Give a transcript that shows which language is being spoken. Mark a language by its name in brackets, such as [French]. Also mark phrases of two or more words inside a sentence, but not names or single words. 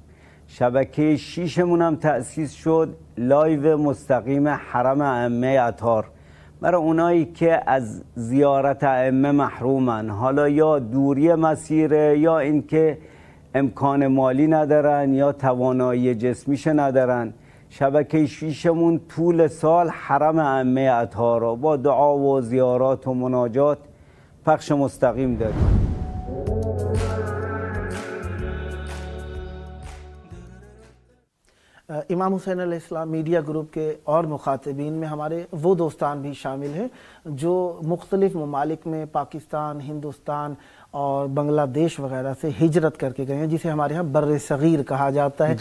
[Persian] شبکه 6مون هم تأسیس شد، لایو مستقیم حرم ائمه اطهار، برای اونایی که از زیارت ائمه محرومن، حالا یا دوری مسیره یا اینکه امکان مالی ندارن یا توانایی جسمیش ندارن. شبکه 6مون طول سال حرم ائمه اطهار رو با دعا و زیارات و مناجات پخش مستقیم داریم. [Urdu] امام حسین علیہ السلام [English] media group [Urdu] کے اور مخاطبین میں ہمارے وہ دوستان بھی شامل ہیں جو مختلف ممالک میں پاکستان، ہندوستان اور بنگلہ دیش وغیرہ سے ہجرت کرکے گئے ہیں، جسے ہمارے یہاں برِ صغیر کہا جاتا ہے.